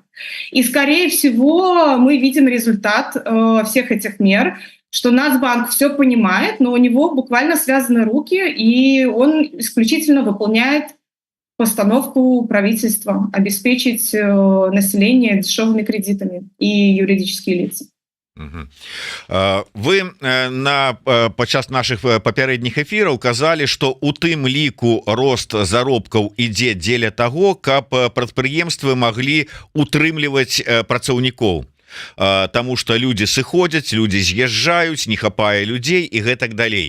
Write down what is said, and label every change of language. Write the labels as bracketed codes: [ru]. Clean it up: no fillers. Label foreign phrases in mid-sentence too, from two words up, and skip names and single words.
[ru] И, скорее всего, мы видим результат всех этих мер, что Нацбанк все понимает, но у него буквально связаны руки, и он исключительно выполняет постановку правительства обеспечить население дешевыми кредитами и юридические лица. [be] Вы падчас наших папярэдніх эфіраў казалі, што у тым ліку рост заробкаў ідзе дзеля таго, каб прадпрыемствы маглі утрымліваць працаўнікоў. Таму што людзі сыходзяць, людзі з'язджаюць, не хапае людзей і гэтак далей.